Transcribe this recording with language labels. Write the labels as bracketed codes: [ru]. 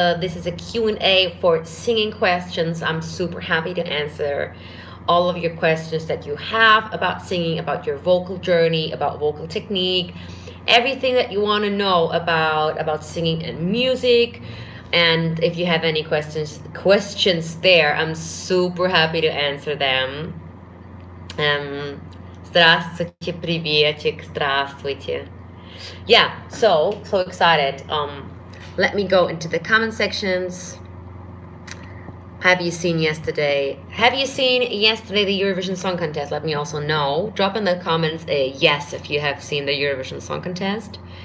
[en] This is a Q&A for singing questions. I'm super happy to answer all of your questions that you have about singing, about your vocal journey, about vocal technique, everything that you want to know about singing and music. And if you have any questions there, I'm super happy to answer them. [ru] Здравствуйте, приветик, здравствуйте. [en] Yeah, so excited. Let me go into the comment sections. Have you seen yesterday? Have you seen yesterday the Eurovision Song Contest? Let me also know. Drop in the comments a yes if you have seen the Eurovision Song Contest.